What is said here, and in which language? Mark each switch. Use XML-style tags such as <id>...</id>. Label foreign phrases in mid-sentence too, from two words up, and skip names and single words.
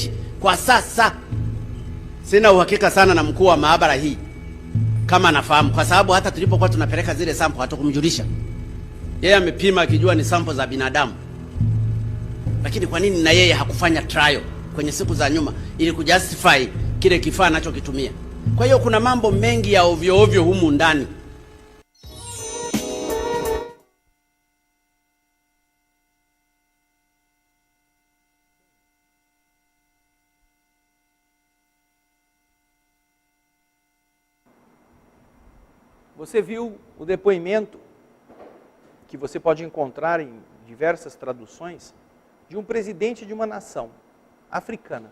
<sw>Kwa sasa sina uhakika sana na mkuu wa maabara hii kama anafahamu, kwa sababu hata tulipokuwa tunapeleka zile sample hatakumjulisha. Yeye amepima akijua ni sample za binadamu. Lakini kwa nini na yeye hakufanya trial kwenye siku za nyuma ili kujustify kile kifaa anachokitumia? Kwa hiyo kuna mambo mengi ya ovyo ovyo humu ndani.</sw> <pt>Você viu o depoimento, que você pode encontrar em diversas traduções, de um presidente de uma nação africana.</pt>